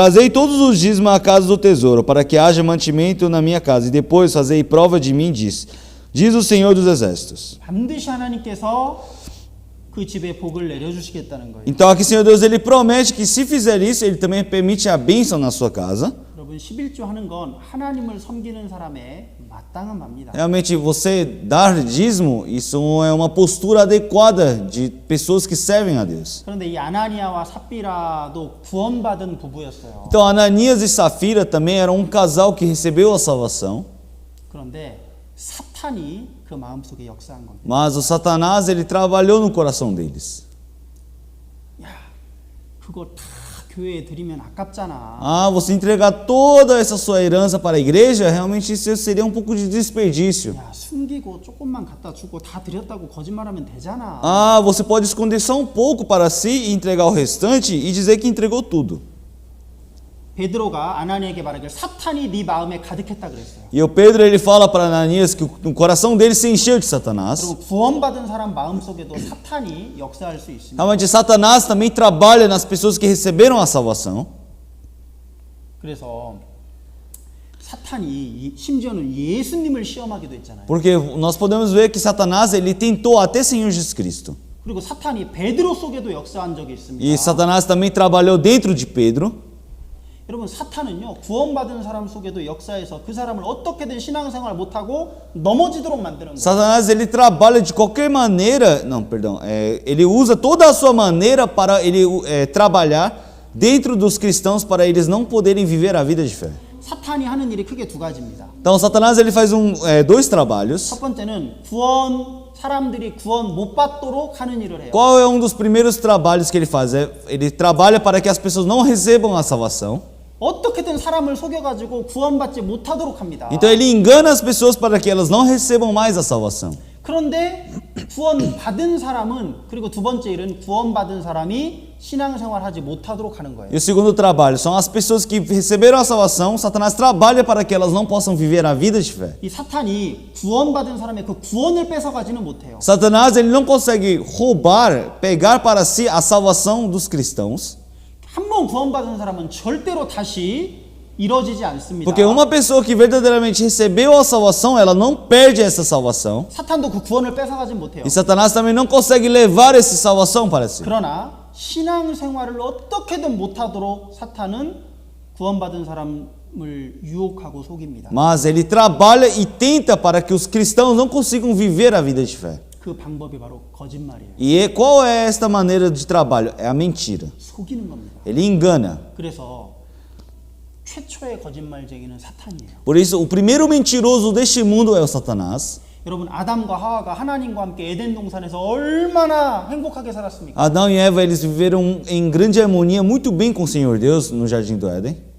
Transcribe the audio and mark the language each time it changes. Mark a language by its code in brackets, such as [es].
[pt] Trazei todos os dízimos à casa do tesouro, para que haja mantimento na minha casa, e depois fazei prova de mim, diz o Senhor dos Exércitos. [ko] 반드시 하나님께서 그 집에 복을 내려주시겠다는 거예요. [pt] Então aqui, Senhor Deus, Ele promete que se fizer isso, Ele também permite a bênção na sua casa. [ko] 여러분 11조 하는 건 하나님을 섬기는 사람의 마땅한 맙니다. [pt] Realmente, você dar dízimo, isso é uma postura adequada de pessoas que servem a Deus. [ko] 그런데 이 아나니아와 삽비라도 구원받은 부부였어요. [pt] Então, Ananias e Safira também eram um casal que recebeu a salvação. [ko] 그런데 사탄이 그 마음속에 역사한 겁니다. [pt] Mas o Satanás, ele trabalhou no coração deles. [ko] 야, 그거 다 교회에 드리면 아깝잖아. [pt] Ah, você entregar toda essa sua herança para a igreja, realmente isso seria um pouco de desperdício. [ko] 야, 숨기고 조금만 갖다 주고 다 드렸다고 거짓말하면 되잖아. [pt] Ah, você pode esconder só um pouco para si e entregar o restante e dizer que entregou tudo. [ko] 베드로가 아나니에게 말하길 사탄이 네 마음에 가득했다 그랬어요. [pt] E o Pedro, ele fala para Ananias que o coração dele se encheu de Satanás. [ko] 그리고 구원받은 사람 마음속에도 사탄이 역사할 수 있습니다. [pt] Realmente, Satanás também trabalha nas pessoas que receberam a salvação. [ko] 그래서 사탄이 심지어는 예수님을 시험하기도 했잖아요. [pt] Porque nós podemos ver que Satanás, ele tentou até Senhor Jesus Cristo. [ko] 그리고 사탄이 베드로 속에도 역사한 적이 있습니다. [pt] E Satanás também trabalhou dentro de Pedro. [ko] 여러분 사탄은요 구원받은 사람 속에도 역사해서 그 사람을 어떻게든 신앙생활 못하고 넘어지도록 만드는 거예요. [pt] Satanás, ele trabalha de qualquer maneira, ele usa toda a sua maneira para ele trabalhar dentro dos cristãos para eles não poderem viver a vida de fé. [ko] 사탄이 하는 일이 크게 두 가지입니다. [pt] Então Satanás, ele faz dois trabalhos. [ko] 첫 번째는 사람들이 구원 못 받도록 하는 일을 해요. [pt] Qual é um dos primeiros trabalhos que ele faz? Ele trabalha para que as pessoas não recebam a salvação. [ko] 어떻게든 사람을 속여가지고 구원받지 못하도록 합니다. [pt] Então ele engana as pessoas para que elas não recebam mais a salvação. [ko] 그런데 구원받은 사람은 그리고 두 번째 일은 구원받은 사람이 신앙생활하지 못하도록 하는 거예요. [pt] E o segundo trabalho são as pessoas que receberam a salvação. Satanás trabalha para que elas não possam viver a vida de fé. [ko] 이 사탄이 구원받은 사람의 그 구원을 뺏어가지는 못해요. [pt] Satanás, ele não consegue pegar para si a salvação dos cristãos. [ko] 한 번 구원받은 사람은 절대로 다시 이루어지지 않습니다. [pt] Porque uma pessoa que verdadeiramente recebeu a salvação, ela não perde essa salvação. [ko] 사탄도 그 구원을 뺏어가진 못해요. [pt] E Satanás também não consegue levar essa salvação para si. [ko] 그러나 신앙생활을 어떻게든 못하도록 사탄은 구원받은 사람을 유혹하고 속입니다. [pt] Mas ele trabalha e tenta para que os cristãos não consigam viver a vida de fé. [ko] 그 방법이 바로 거짓말이에요. [pt] E qual é esta maneira de trabalho? É a mentira. [ko] 속이는 겁니다. [pt] Ele engana. [ko] 그래서 최초의 거짓말쟁이는 사탄이에요. [pt] Por isso, o primeiro mentiroso deste mundo é o Satanás. [ko] 여러분 아담과 하와가 하나님과 함께 에덴 동산에서 얼마나 행복하게 살았습니까? [pt] Adão e Eva, eles viveram em grande harmonia, muito bem com o Senhor Deus no jardim do Éden.